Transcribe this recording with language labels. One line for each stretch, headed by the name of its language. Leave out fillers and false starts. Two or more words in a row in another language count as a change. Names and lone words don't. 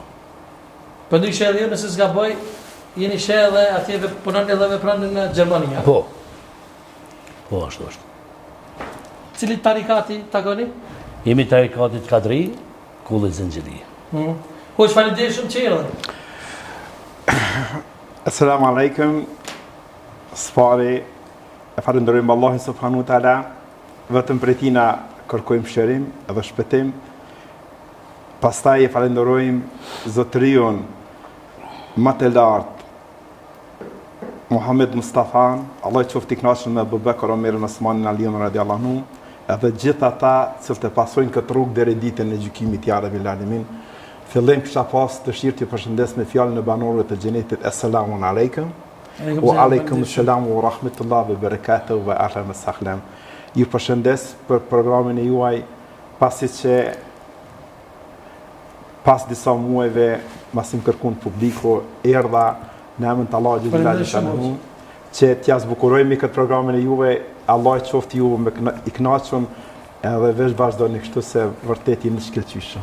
Albanian: Për ndryshë edhe ju nëse s'gaboj, jeni sheh edhe atje punon edhe veprani në Gjermania. Po. Po, ashtu është. Cili tarikati takoni? Jemi tarikatit Kadri, Kulli Zengjiri. Hoxh, faleminderit shumë që erdhe.
Arabic: السلام عليكم.
Albanian: Sfari, e falenderojmë Allahin
Arabic: سبحانه وتعالى,
Albanian: vetëm prej tij na kërkojmë shërim edhe shpëtim. Pastaj e falenderojmë zotëriun më të lartë, Muhammed Mustafa, Allah i qoftë i kënaqur me Abu Bekr, Omerin, Osmanin, Aliun
Arabic: رضي الله عنه,
Albanian: edhe gjithë ata që të pasojnë këtë rrugë deri ditën e gjykimit
Arabic: يا رب العالمين.
Albanian: Fillim kisha pas dëshirë të përshëndes me fjalën e banorëve të xhenetit,
Arabic: السلام عليكم. وعليكم السلام ورحمة الله وبركاته وأهلا وسهلا.
Albanian: Ju përshëndes për programin e juaj, pasi që pas disa muajve masim kërkun publiku, erdha në emrin të Allahut xhallahu xhallahu, që t'ja zbukurojmë këtë programin e juve. Allah i qoftë ju me i kënaqur edhe veç vazhdoni kështu se vërtet jeni shkëlqyeshëm.